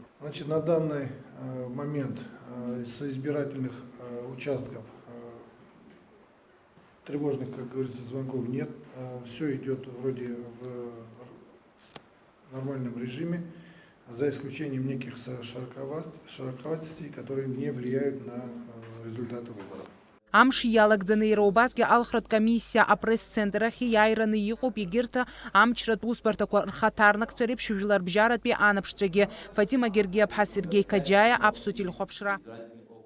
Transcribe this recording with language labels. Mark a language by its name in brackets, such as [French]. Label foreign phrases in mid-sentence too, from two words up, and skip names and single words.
[Russian] Значит, на данный момент с избирательных участков тревожных, как говорится, звонков нет. Все идет вроде в нормальном режиме, за исключением неких широковатостей, которые не влияют на результаты выборов. [Abkhazian] Амш иалагӡаны иара убасгьы алхратә комиссиа апресс-центр ахь иааираны иҟоуп егьырҭ амчратә усбарҭақәа рхаҭарнакцәа реиԥш жәларбжьаратәи анаԥшцәагьы. Фатима Гергиаԥҳа, Сергей Каџьаиа, Аԥсуа телехәаԥшра.